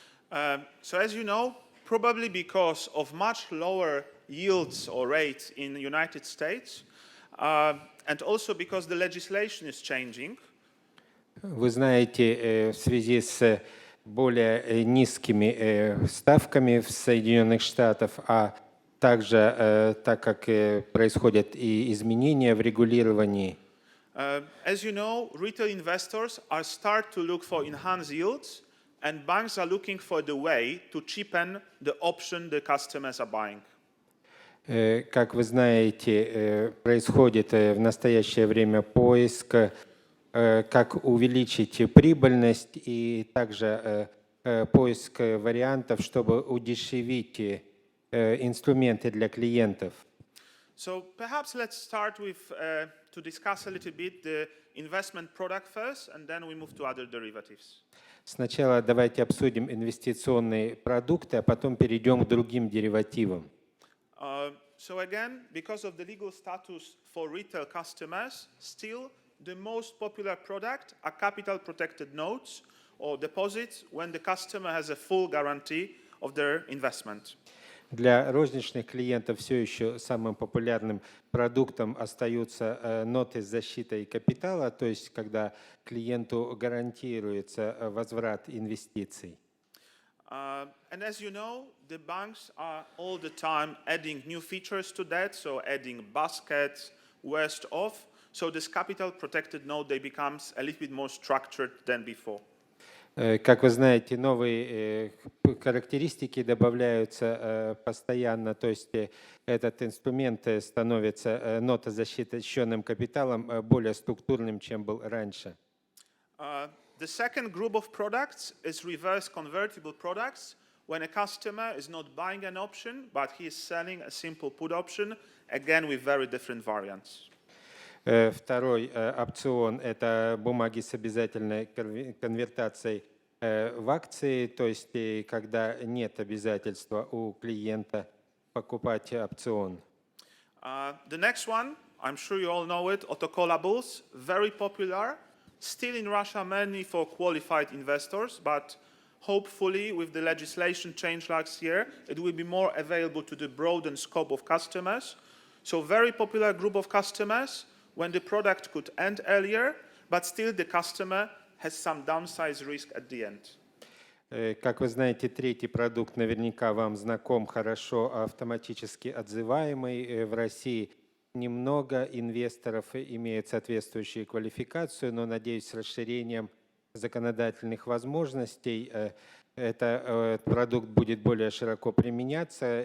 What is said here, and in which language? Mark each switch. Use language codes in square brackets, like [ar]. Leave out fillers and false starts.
[en] So as you know, probably because of much lower yields or rates in the United States, and also because the legislation is changing. [ru] Вы знаете, в связи с более низкими ставками в Соединенных Штатах, а также так как происходят и изменения в регулировании. [en] As you know, retail investors are start to look for enhanced yields, and banks are looking for the way to cheapen the option the customers are buying. [ru] Как вы знаете, происходит в настоящее время поиск, как увеличить прибыльность, и также поиск вариантов, чтобы удешевить инструменты для клиентов. [en] So perhaps let's start with to discuss a little bit the investment product first, and then we move to other derivatives. [ru] Сначала давайте обсудим инвестиционные продукты, а потом перейдем к другим деривативам. [en] So again, because of the legal status for retail customers, still the most popular product are capital protected notes or deposits when the customer has a full guarantee of their investment. [ru] Для розничных клиентов все еще самым популярным продуктом остаются ноты с защитой капитала, то есть когда клиенту гарантируется возврат инвестиций. [en] And as you know, the banks are all the time adding new features to that, so adding baskets, worst off. So this capital protected note, they becomes a little bit more structured than before. [ru] Как вы знаете, новые характеристики добавляются постоянно, то есть этот инструмент становится нотозащищенным капиталом более структурным, чем был раньше. [en] The second group of products is reverse convertible products, when a customer is not buying an option, but he is selling a simple put option, again with very different variants. [ru] Второй опцион – это бумаги с обязательной конвертацией в акции, то есть когда нет обязательства у клиента покупать опцион. [en] The next one, I'm sure you all know it, autocallables, very popular, still in Russia mainly for qualified investors, but hopefully with the legislation change last year, it will be more available to the broadened scope of customers. So very popular group of customers when the product could end earlier, but still the customer has some downside risk at the end. [ru] Как вы знаете, третий продукт наверняка вам знаком, хорошо автоматически отзываемый в России. Немного инвесторов имеют соответствующую квалификацию, но, надеюсь, с расширением законодательных возможностей этот продукт будет более широко применяться.